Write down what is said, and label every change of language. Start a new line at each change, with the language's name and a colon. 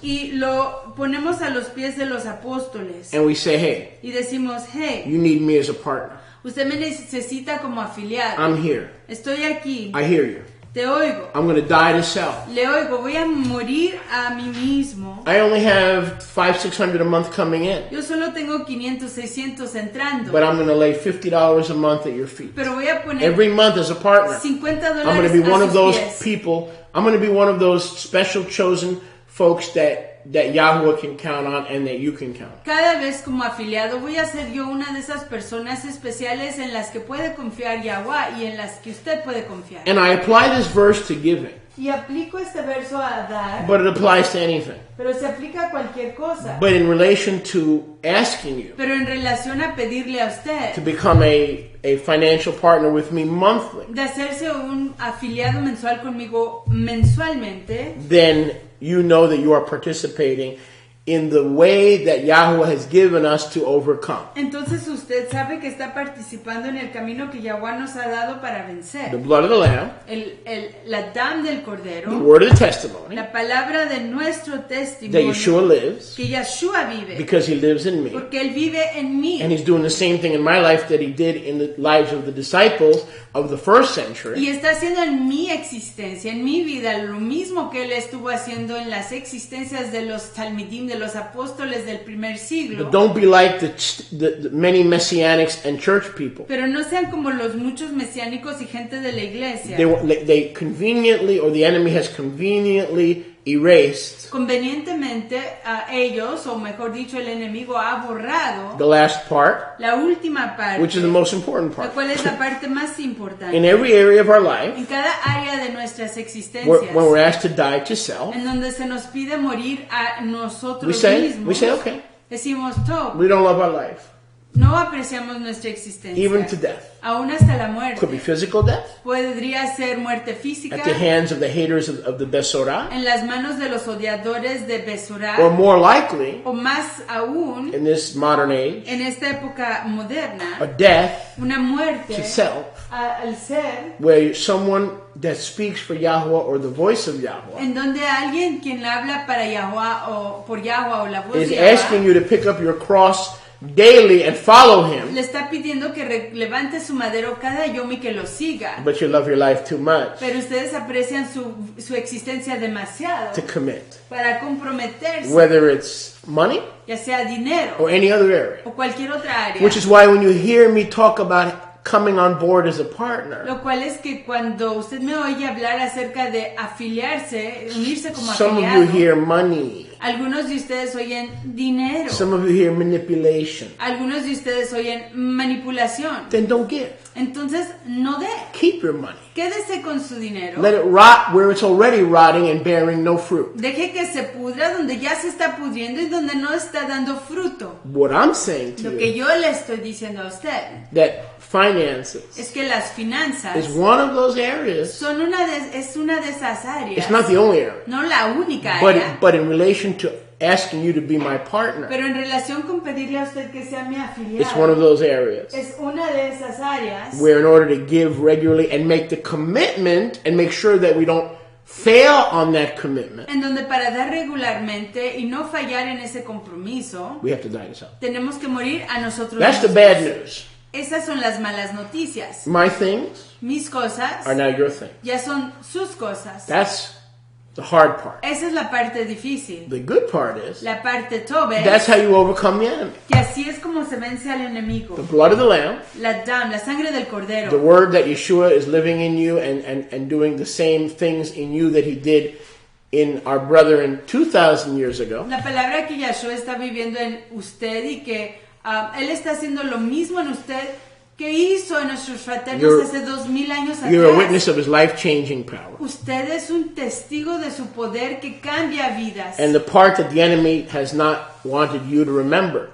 Spanish: y lo ponemos a los pies de los apóstoles
English: And we say, hey,
Spanish: y decimos, hey,
English: you need me as a partner.
Spanish: usted me necesita como afiliado.
English: I'm here.
Spanish: Estoy aquí,
English: I hear you.
Spanish: te oigo,
English: I'm going to die to self.
Spanish: le oigo, voy a morir a mí mismo.
English: I only have $500-600 a month coming in,
Spanish: Yo solo tengo 500, 600 entrando,
English: but I'm going to lay $50 a month at your feet.
Spanish: pero voy a poner
English: Every month as a partner.
Spanish: $50
English: I'm going to be one
Spanish: a
English: of
Spanish: sus
English: those
Spanish: pies.
English: people. I'm going to be one of those special chosen folks that Yahuwah can count on and that you can count.
Spanish: Cada vez como afiliado voy a ser yo una de esas personas especiales en las que puede confiar Yahuwah y en las que usted puede confiar.
English: And I apply this verse to giving,
Spanish: Y aplico este verso a dar,
English: but it applies to anything.
Spanish: pero se aplica a cualquier cosa.
English: But in relation to asking you
Spanish: Pero en relación a pedirle a
English: to
Spanish: usted
English: become a financial partner with me monthly,
Spanish: de hacerse un afiliado mensual conmigo mensualmente,
English: then you know that you are participating in the way that Yahuwah has given us to overcome.
Spanish: entonces usted sabe que está participando en el camino que Yahuwah nos ha dado para
English: The
Spanish: vencer.
English: blood of the Lamb,
Spanish: La dam del
English: the
Spanish: cordero,
English: word of the testimony,
Spanish: la palabra de nuestro
English: that
Spanish: testimonio,
English: Yeshua lives
Spanish: que Yeshua vive,
English: because he lives in me.
Spanish: porque Él vive en mí.
English: And he's doing the same thing in my life that he did in the lives of the disciples of the first century.
Spanish: Y está haciendo en mi existencia, en mi vida, lo mismo que Él estuvo haciendo en las existencias de los talmidim, de los apóstoles del primer siglo.
English: But don't be like the many messianics and church people.
Spanish: Pero no sean como los muchos mesiánicos y gente de la iglesia.
English: They conveniently, or the enemy has conveniently erased
Spanish: Convenientemente a ellos, o mejor dicho, el enemigo ha borrado
English: the last part,
Spanish: la última parte,
English: which is the most important
Spanish: la
English: part.
Spanish: cual es la parte más importante.
English: In every area of our life,
Spanish: En cada área de nuestras existencias,
English: when we're asked to die to self,
Spanish: en donde se nos pide morir a nosotros
English: we say,
Spanish: mismos,
English: okay,
Spanish: decimos, "Top,
English: we don't love our life,
Spanish: no apreciamos nuestra existencia,
English: even to death.
Spanish: aún hasta la muerte.
English: Could be physical death
Spanish: Podría ser muerte física
English: at the hands of the haters of the Besorah,
Spanish: en las manos de los odiadores de Besorá,
English: or more likely,
Spanish: o más aún,
English: in this modern age,
Spanish: en esta época moderna,
English: a death
Spanish: una muerte
English: to self,
Spanish: al ser,
English: where someone that speaks for Yahuwah or the voice of Yahuwah
Spanish: en donde alguien quien habla para Yahuwah o por Yahuwah o la voz
English: is
Spanish: de
English: asking
Spanish: Yahuwah
English: you to pick up your cross daily and follow him,
Spanish: le está pidiendo que levante su madero cada yom y que lo siga.
English: but you love your life too much
Spanish: Pero ustedes aprecian su existencia demasiado
English: to commit.
Spanish: para comprometerse,
English: Whether it's money
Spanish: ya sea dinero
English: or any other area.
Spanish: o cualquier otra área.
English: Which is why when you hear me talk about coming on board as a partner,
Spanish: Lo cual es que cuando usted me oye hablar acerca de afiliarse, unirse como
English: some of
Spanish: afiliado,
English: you hear money,
Spanish: algunos de ustedes oyen dinero,
English: some of you hear manipulation,
Spanish: algunos de ustedes oyen manipulación.
English: then don't give.
Spanish: Entonces, no dé.
English: Keep your money.
Spanish: Quédese con su dinero.
English: Let it rot where it's already rotting and bearing no fruit.
Spanish: Deje que se pudra donde ya se está pudriendo y donde no está dando fruto.
English: What I'm saying to
Spanish: Lo que
English: you,
Spanish: yo le estoy diciendo a usted
English: that finances
Spanish: es que las finanzas
English: is one of those areas.
Spanish: son es una de esas áreas,
English: It's not the only area,
Spanish: no la única área,
English: but in relation to asking you to be my partner,
Spanish: pero en relación con pedirle a usted que sea mi
English: it's one of
Spanish: afiliado,
English: those areas
Spanish: es una de esas áreas
English: where in order to give regularly and make the commitment and make sure that we don't fail on that commitment,
Spanish: en donde para dar regularmente y no fallar en ese compromiso,
English: we have to die to self.
Spanish: tenemos que morir a nosotros
English: That's the
Spanish: mismos.
English: bad news.
Spanish: Esas son las malas noticias.
English: My things
Spanish: Mis cosas
English: are now your thing.
Spanish: ya son sus cosas.
English: That's the hard part.
Spanish: Esa es la parte difícil.
English: The good part is
Spanish: La parte tobe,
English: that's how you overcome the enemy.
Spanish: que así es como se vence al enemigo.
English: The blood of the Lamb,
Spanish: La sangre del
English: the
Spanish: cordero.
English: word that Yeshua is living in you and doing the same things in you that he did in our brethren 2,000 years ago.
Spanish: La palabra que Yahshua está viviendo en usted y que Él está haciendo lo mismo en usted que hizo en nuestros fraternos hace 2000 años
English: You're a
Spanish: atrás.
English: witness of his life-changing power.
Spanish: Usted es un testigo de su poder que cambia vidas.
English: And the part that the enemy has not wanted you to remember,